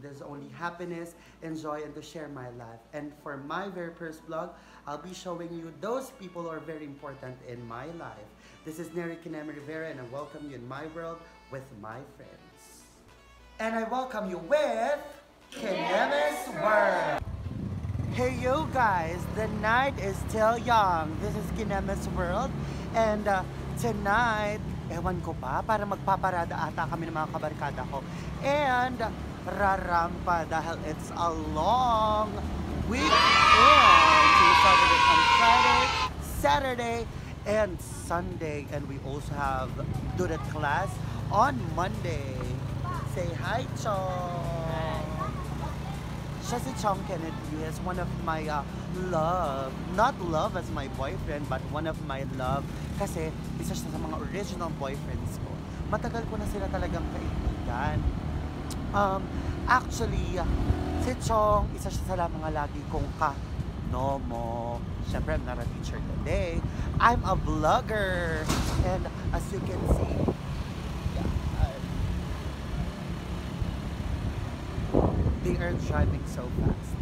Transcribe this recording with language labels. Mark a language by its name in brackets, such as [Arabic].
[English] There's only happiness and joy and to share my life. And for my very first vlog, I'll be showing you those people who are very important in my life. This is Neri Kineme Rivera and I welcome you in my world with my friends. And I welcome you with Kineme's World. Hey you guys, the night is still young. This is Kineme's World. And tonight, [Filipino] ewan ko pa, para magpaparada ata kami ng mga kabarkada ko. [English] And [Filipino] rarampa dahil [English] it's a long weekend. So we started it on Friday, Saturday, and Sunday. And we also have duet class on Monday. Say hi, Chong! [Filipino] Siya si Chong Kennedy. [English] He is one of my love. Not love as my boyfriend, but one of my love. [Filipino] Kasi isa siya sa mga original boyfriends ko. Matagal ko na sila talagang kaibigan. [English] Actually, [Filipino] si Chong, isa siya sa mga lagi kong ka-nomo. [English] Siyempre, I'm not a teacher today. I'm a vlogger. And as you can see, they are driving so fast.